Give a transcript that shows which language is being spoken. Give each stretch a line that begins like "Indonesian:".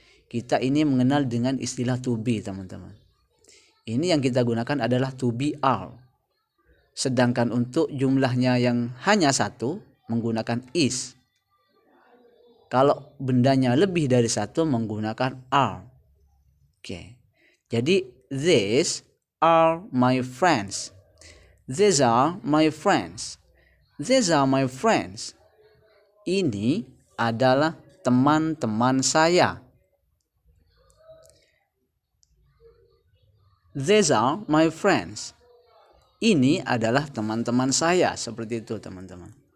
Indonesian: Kita ini mengenal dengan istilah to be teman-teman. Ini yang kita gunakan adalah to be are. Sedangkan untuk jumlahnya yang hanya satu menggunakan is. Kalau bendanya lebih dari satu menggunakan are. Oke.
English: Jadi these are my friends. These are my friends. These are my friends.
Indonesian: Ini adalah teman-teman saya.
English: These are my friends.
Indonesian: Ini adalah teman-teman saya, seperti itu teman-teman.